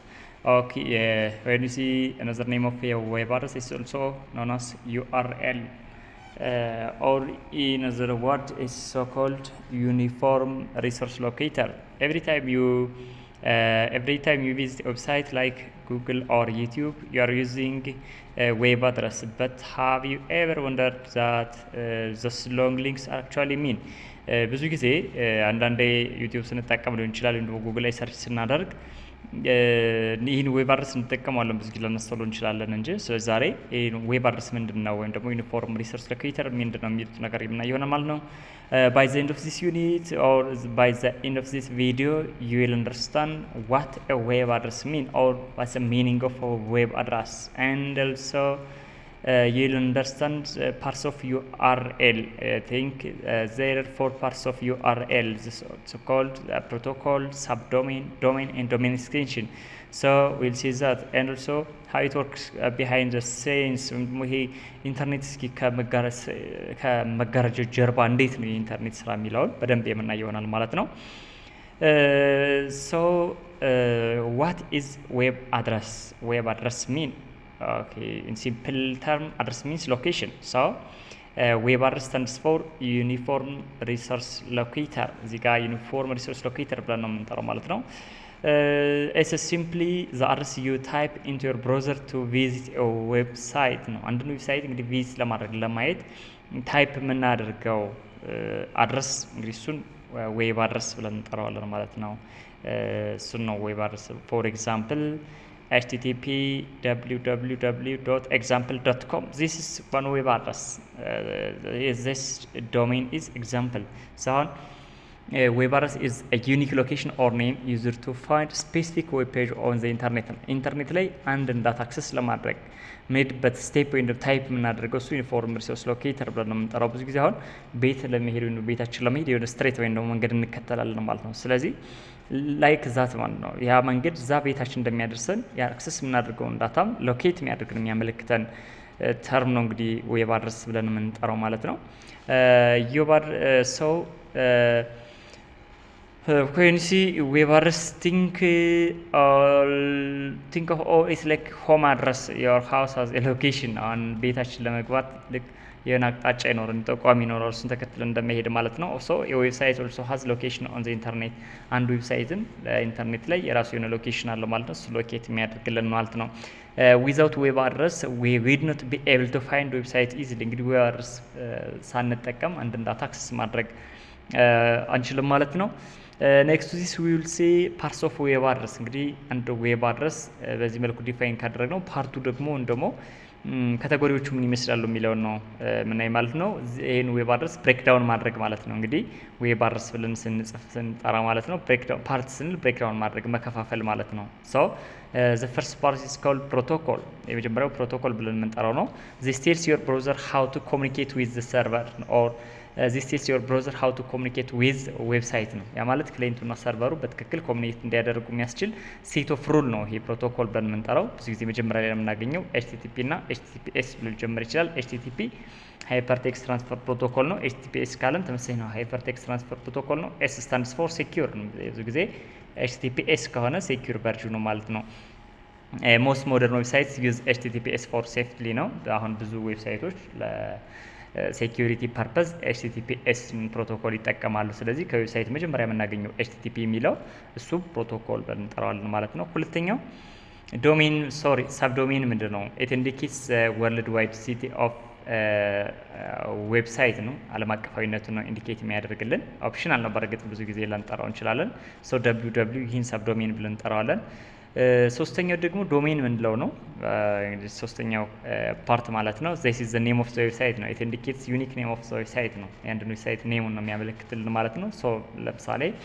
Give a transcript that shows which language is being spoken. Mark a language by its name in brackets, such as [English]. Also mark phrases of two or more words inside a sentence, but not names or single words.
[English] Okay, when you see another name of a web address is also known as URL, or in other word is so-called uniform resource locator. Every time you visit a website like Google or YouTube, you are using a web address. But have you ever wondered that those long links actually mean? [Amharic] ብዙ ጊዜ አንዳንዴ ዩቲዩብ ስንጠቀም ሊሆን ይችላል ወይም ደግሞ ጉግል ላይ ሰርች ስናደርግ ይህን [English] web address [Amharic] እንጠቀማለን ብዙ ጊዜ ልናስተውለው እንችላለን እንጂ ስለዚህ ዛሬ ይህን [English] web address [Amharic] ምንድን ነው ወይም ደግሞ [English] uniform resource locator [Amharic] ምንድን ነው የሚሉት ነገር የምናየው ይሆናል ማለት ነው። [English] by the end of this unit or by the end of this video you will understand what a web address mean or what's the meaning of a web address, and also you'll understand parts of URL. I think there are 4 parts of URL. This is also called protocol, subdomain, domain, and domain extension. So we'll see that, and also how it works behind the scenes. [Amharic] ይሄ ኢንተርኔት እስኪ ከመጋረጃ ጀርባ እንዴት ነው የኢንተርኔት ስራ የሚለውን በደንብ የምናየው ይሆናል ማለት ነው። [English] So what is web address? Web address mean? Okay, in simple term, address means location. So web address stands for uniform resource locator. [Amharic] እዚህ ጋር [English] uniform resource locator [Amharic] ብለን ነው የምንጠራው ማለት ነው። [English] it's simply the address you type into your browser to visit a website [Amharic] ነው። አንድን ዌብሳይት እንግዲህ ቪዚት ለማድረግ ለማየት ታይፕ የምናደርገው አድረስ እንግዲህ እሱን [English] web address [Amharic] ብለን እንጠራዋለን ማለት ነው። እሱን ነው [English] web address። for example [Amharic] http www.example.com. [English] This is one web address. This domain is example. So web address is a unique location or name used to find specific web page on the internet. [Amharic] ኢንተርኔት ላይ አንድን [English] data access [Amharic] ለማድረግ ሜድበት ስቴፕ ወይም ታይፕ የምናደርገው እሱ [English] uniform resource locator [Amharic] ብለን ነው የምንጠራው። ብዙ ጊዜ አሁን ቤት ለመሄድ ወይም ቤታችን ለመሄድ የሆነ ስትሬት ወይም ደግሞ መንገድ እንከተላለን ማለት ነው። ስለዚህ [English] like that [Amharic] ማለት ነው ያ መንገድ እዛ ቤታችን እንደሚያደርሰን አክሰስ የምናደርገውን ዳታም ሎኬት የሚያደርግን የሚያመለክተን ተርም ነው እንግዲህ [English] web address [Amharic] ብለን የምንጠራው ማለት ነው። ሰው [English] when you see web address, think of it's like home address. Your house has a location on [Amharic] ቤታችን ለመግባት ልክ የሆነ አቅጣጫ ይኖረን ጠቋሚ ይኖረው እሱን ተከትለን እንደመሄድ ማለት ነው። ሶ የዌብሳይት [English] also has location on the internet። [Amharic] አንድ ዌብሳይትም ኢንተርኔት ላይ የራሱ የሆነ ሎኬሽን አለው ማለት ነው። እሱ ሎኬት የሚያደርግልን ማለት ነው። [English] without web address we would not be able to find website easily። [Amharic] እንግዲህ [English] web address [Amharic] ሳንጠቀም አንድን [English] data access [Amharic] ማድረግ አንችልም ማለት ነው። [English] next this we will see parts of web address። [Amharic] እንግዲህ አንድ [English] web address [Amharic] በዚህ መልኩ ዲፋይን ካደረግ ነው ፓርቱ ደግሞ እንደሞ ካቴጎሪዎቹ ምን ይመስላሉ የሚለውን ነው ምናይ ማለት ነው። ይሄን [English] web address breakdown [Amharic] ማድረግ ማለት ነው። እንግዲህ [English] web address [Amharic] ብለን ስንጠራ ማለት ነው [English] breakdown part [Amharic] ስንል ብሬክዳውን ማድረግ መከፋፈል ማለት ነው። ሶ [English] the first part is called protocol። [Amharic] የመጀመሪያው ፕሮቶኮል ብለን የምንጠራው ነው። [English] this tells your browser how to communicate with the server or this tells your browser how to communicate with website [Amharic] ነው። ያ ማለት ክላይንቱና ሰርቨሩ በትክክል ኮሚኒኬት እንዲያደርጉ የሚያስችል [English] set of rule [Amharic] ነው ይሄ ፕሮቶኮል ብለን የምንጠራው። ብዙ ጊዜ መጀመሪያ ላይ የምናገኘው HTTP እና HTTPS ብሎ ሊጀምር ይችላል። HTTP ሃይፐርቴክስት [English] transfer protocol [Amharic] ነው። HTTPS ካለም ተመሳሳይ ነው፣ [English] hypertext transfer protocol [Amharic] ነው። [English] S stands for secure [Amharic] ነው። ብዙ ጊዜ HTTPS ከሆነ secure ቨርዥኑ ማለት ነው። [English] most modern websites use HTTPS for safely [Amharic] ነው። አሁን ብዙ ዌብሳይቶች [English] security purpose [Amharic] ኤችቲቲፒኤስ ፕሮቶኮል ይጠቀማሉ። ስለዚህ ከዌብሳይት መጀመሪያ የምናገኘው ኤችቲቲፒ የሚለው እሱ ፕሮቶኮል ብለን እንጠራዋለን ማለት ነው። ሁለተኛው [English] domain subdomain [Amharic] ምንድን ነው? [English] it indicates world wide city of website [Amharic] ነው። ዓለም አቀፋዊነቱን ነው ኢንዲኬት የሚያደርግልን። ኦፕሽናል ነው በእርግጥ ብዙ ጊዜ ልንጠራው እንችላለን። ሶ www ይህን ሳብዶሜን ብለን እንጠራዋለን። ሶስተኛው ደግሞ ዶሜን ምንለው ነው። ሶስተኛው ፓርት ማለት ነው [English] this is the name of the website [Amharic] ነው። [English] it indicates unique name of the website [Amharic] ነው። የአንድን ዌብሳይት ኔሙን ነው የሚያመለክትልን ማለት ነው። ሶ ለምሳሌ